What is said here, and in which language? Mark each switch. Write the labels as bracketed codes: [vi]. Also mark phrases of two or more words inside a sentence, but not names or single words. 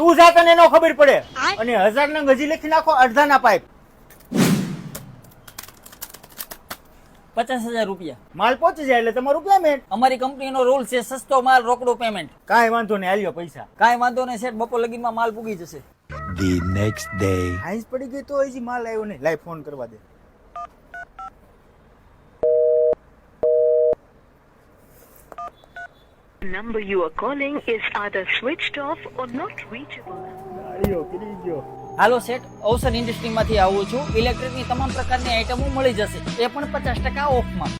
[gu] તું જા તને નો ખબર પડે. અને 1000 નંગ હજી લખી નાખો અડધાના પાઇપ. 50,000 રૂપિયા. માલ પહોંચી જાય એટલે તમારું પેમેન્ટ. અમારી કંપનીનો રૂલ છે સસ્તો માલ રોકડું પેમેન્ટ. કાંઈ વાંધો નહીં, આલ્યો પૈસા. કાંઈ વાંધો નહીં શેઠ, બપોર લગીનમાં માલ પૂગી જશે. [en] The next day. [gu] આઈસ પડી ગઈ તો હજી માલ આવ્યો નહીં. લાઈ ફોન કરવા દે. [en] The number you are calling is either switched off or not reachable. [gu] આલ્યો કરી ગયો. હાલો શેઠ, અવસર ઇન્ડસ્ટ્રીમાંથી આવું છું. ઇલેક્ટ્રિકની તમામ પ્રકારની આઇટમો મળી જશે, એ પણ 50% ઓફમાં.